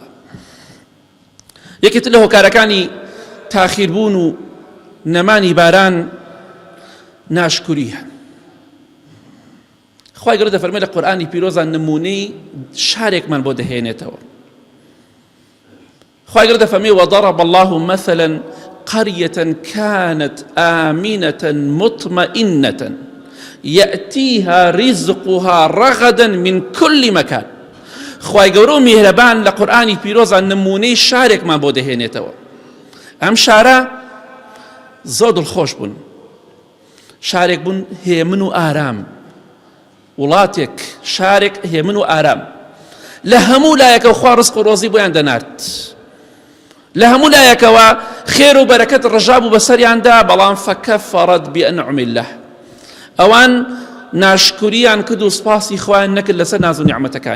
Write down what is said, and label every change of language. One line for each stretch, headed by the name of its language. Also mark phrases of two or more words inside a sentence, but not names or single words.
Central Kurdish: یەکێت لە هۆکارەکانی تاخیربوون و نەمانی باران ناشکوریە. خوای گەورە دەفەرمێت لە قورئانی پیرۆزە نمونەی شارێکمان بۆ دەهێنێتەوە. خوای گەورە دەفەرمێت
Arabic: وضرب الله مثلا قرية كانت آمنة مطمئنة يأتيها رزقها رغدا من كل مكان.
Central Kurdish: خوای گەورە و میهرەبان لە قورئانی پیرۆزە نمونەی شارێکمان بۆ دەهێنێتەوە. ئەم شارە زۆر دڵخۆش بوون، شارێک بوون هێمن و ئارام، وڵاتێک شارێک هێمن و ئارام، لە هەموو لایەکەوە خوا ڕزق و ڕۆزی بۆیان دەنارد، لە هەموو لایەکەوە خێر و بەرەکەت ڕژا بوو بەسەریاندا، بەڵام
Arabic: فەکەفەڕەت بئەنعومی الله،
Central Kurdish: ئەوان ناشکوریان کرد و سپاسی خوایان نەکرد لەسەر ناز و نیعمەتەکانی.